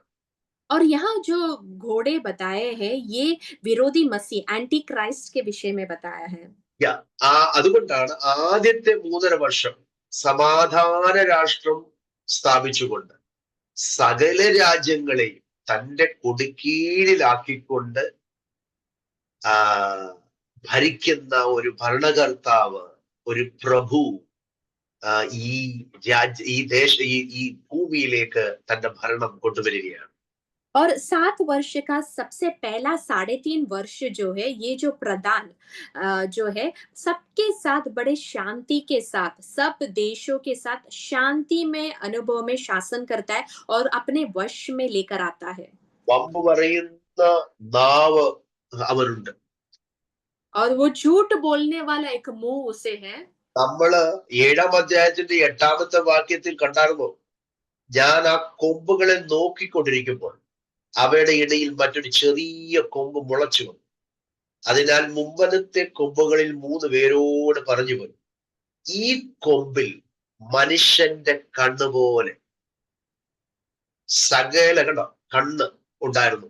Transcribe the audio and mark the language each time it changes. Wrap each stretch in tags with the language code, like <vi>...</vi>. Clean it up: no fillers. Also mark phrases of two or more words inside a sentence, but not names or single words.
<hi>और यहाँ जो घोड़े बताए हैं ये विरोधी मसीह एंटी क्राइस्ट के विषय में बताया है.</hi> <ml>അതുകൊണ്ടാണ് ആദ്യത്തെ 3.5 വർഷം സമാധാന രാഷ്ട്രം സ്ഥാപിച്ചുകൊണ്ട് സകല രാജ്യങ്ങളെയും തന്റെ കൊടിക്കീഴിലാക്കിക്കൊണ്ട് ഭരിക്കുന്ന ഒരു ഭരണകർത്താവ്, ഒരു പ്രഭു ഈ ഭൂമിയിലേക്ക് തന്റെ ഭരണം കൊണ്ടുവരികയാണ്.</ml> <hi>और 7 वर्ष का सबसे पहला 3.5 वर्ष जो है, ये जो प्रदान जो है सबके साथ बड़े शांति के साथ सब देशों के साथ शांति में अनुभव में शासन करता है और अपने वश में लेकर आता है.</hi> <ml>വമ്പ് പറയുന്ന നാവ് അവനുണ്ട്.</ml> <hi>और वो झूठ बोलने वाला एक मुंह उसे है.</hi> <ml>നമ്മള് 7-ാം അധ്യായത്തിന്റെ 8-ാമത്തെ വാക്യത്തിൽ കണ്ടായിരുന്നോ? ഞാൻ ആ കൊമ്പുകളെ നോക്കിക്കൊണ്ടിരിക്കുമ്പോൾ അവയുടെ ഇടയിൽ മറ്റൊരു ചെറിയ കൊമ്പ് മുളച്ചു വന്നു. അതിനാൽ മുമ്പത്തെ കൊമ്പുകളിൽ 3 വേരോട് പറഞ്ഞു പോയി, ഈ കൊമ്പിൽ മനുഷ്യന്റെ കണ്ണുപോലെ സകല കണ്ണ് ഉണ്ടായിരുന്നു.</ml>